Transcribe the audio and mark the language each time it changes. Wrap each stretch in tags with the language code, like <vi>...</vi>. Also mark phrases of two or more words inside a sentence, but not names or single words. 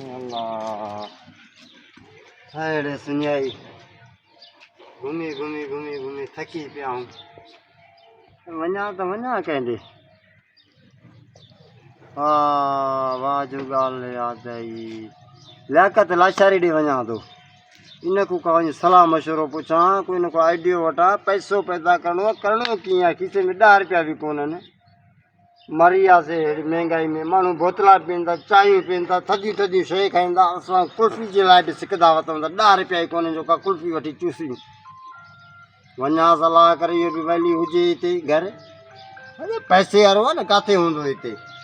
<sd>अल्लाह थाड़े सुनियाई घूमी घूमी घूमी घूमी थकी पिया हूँ वञा तो वञा कंहिंॾे वाह जो ॻाल्हि यादि आई लियाकत लाशारी ॾे वञा थो इन को का वञी सलाह मशवरो पुछां कोई न कोई आइडियो वठां पैसो पैदा करिणो कीअं आहे खीसे में 10 रुपया बि कोन्हनि मरी वियासीं हेड़ी महांगाई में माण्हू बोतला पीअनि था चांहियूं पीअनि था थधियूं थधियूं शइ खाईनि था असां कुल्फ़ी जे लाइ बि सिकदा वठूं था 10 रुपया ई कोन्हे जो का कुल्फ़ी वठी चूसियूं वञा सलाह करे इहो बि वैली हुजे हिते घर अरे पैसे वारो आहे न किथे हूंदो हिते</sd>